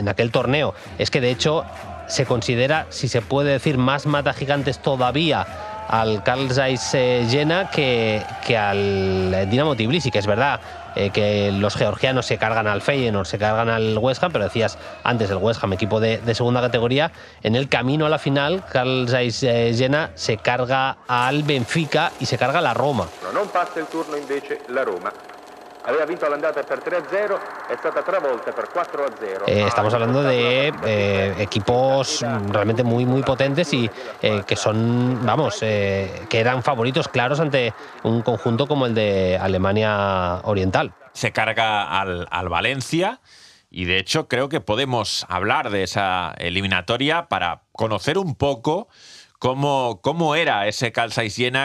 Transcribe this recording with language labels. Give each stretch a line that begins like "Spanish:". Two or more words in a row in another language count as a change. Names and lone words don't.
Spanish: Es que de hecho se considera, si se puede decir, más mata gigantes todavía al Carl Zeiss Jena que al Dinamo Tbilisi, que es verdad que los georgianos se cargan al Feyenoord, se cargan al West Ham, pero decías antes el West Ham, equipo de segunda categoría. En el camino a la final, Carl Zeiss Jena se carga al Benfica y se carga a la Roma.
Italian: Non passa il turno invece la Roma. Aveva vinto l'andata per 3-0, è stata travolta per 4-0.
Spanish: Estamos hablando de equipos realmente muy muy potentes y que son, que eran favoritos claros ante un conjunto como el de Alemania Oriental. Se carga al Valencia y de hecho creo que podemos hablar de esa eliminatoria para conocer un poco ¿Cómo era ese Carl Zeiss Jena?